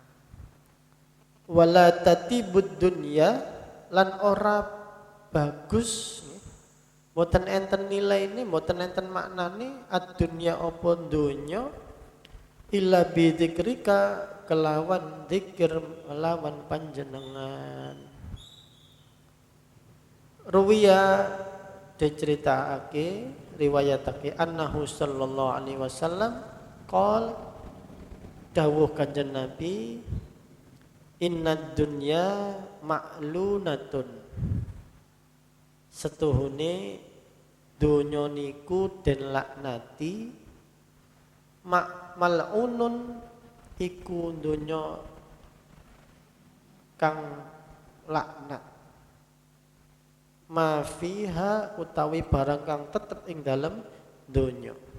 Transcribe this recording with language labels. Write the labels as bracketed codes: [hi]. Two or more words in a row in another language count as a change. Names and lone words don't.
[ar] Wala tatibud dunya [jv] lan ora bagus mboten enten nilaine, mboten enten maknane ad-dunya apa donya [ar] illa bi dzikrika [jv] kelawan zikir lawan panjenengan. Ruwiya diceritakake riwayatake annahu [ar] sallallahu alaihi wasallam qol [jv] dawuh kanjeng Nabi [ar] innad dunya ma'lunatun [jv] setuhune donya niku den laknati mal'unun iku donya kang laknat [ar] ma fiha [jv] utawi barang kang tetep ing dalem donya.